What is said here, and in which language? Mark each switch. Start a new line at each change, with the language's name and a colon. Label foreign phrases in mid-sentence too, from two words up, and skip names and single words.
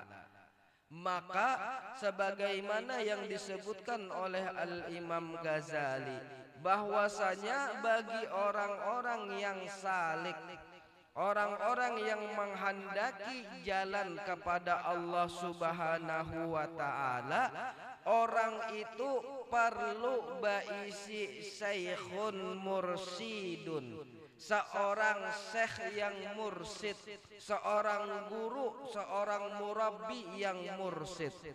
Indonesian: Maka sebagaimana yang disebutkan oleh Al-Imam Ghazali, bahwasanya bagi orang-orang yang salik, orang-orang yang menghendaki jalan kepada Allah
Arabic: Subhanahu wa ta'ala,
Indonesian: orang itu perlu baisi
Arabic: syekhun mursidun,
Indonesian: seorang syekh yang mursid, seorang guru, seorang murabbi yang mursid.